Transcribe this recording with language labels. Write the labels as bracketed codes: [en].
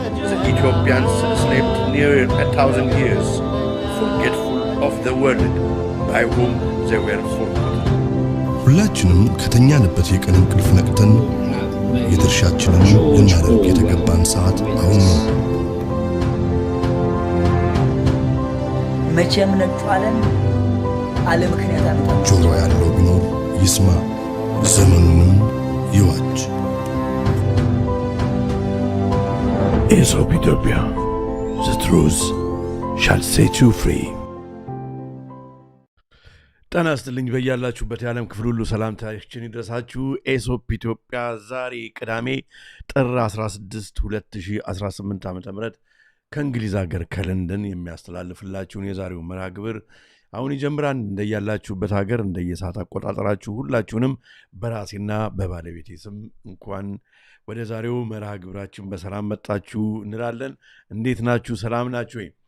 [en] The Ethiopians slept near 1,000 years, forgetful of the world by whom they were forgotten. [am] ሁላችንም ከተኛንበት የቀን እንቅልፍ ነቅተን የድርሻችንን ልናደርግ የተገባን ሰዓት አሁን ነው። መቼም ነጥፋለን አለ ምክንያት አመጣ። ጆሮ ያለው ቢኖር ይስማ፣ ዘመኑንም ይዋጅ። [en] Aesop Ethiopia, the truth shall set you free. [am] ጤና ይስጥልኝ በያላችሁበት የዓለም ክፍል ሁሉ ሰላምታችን ይድረሳችሁ። ኤሶፕ ኢትዮጵያ ዛሬ ቅዳሜ ጥር 16 2018 ዓ.ም ከእንግሊዝ ሀገር ከለንደን የሚያስተላልፍላችሁን የዛሬው መርሃ ግብር አሁን ይጀምራል። እንደያላችሁበት ሀገር እንደየሰዓት አቆጣጠራችሁ ሁላችሁንም በራሴና በባለቤቴ ስም እንኳን ወደ ዛሬው መርሃ ግብራችን በሰላም መጣችሁ እንላለን። እንዴት ናችሁ? ሰላም ናችሁ ወይ?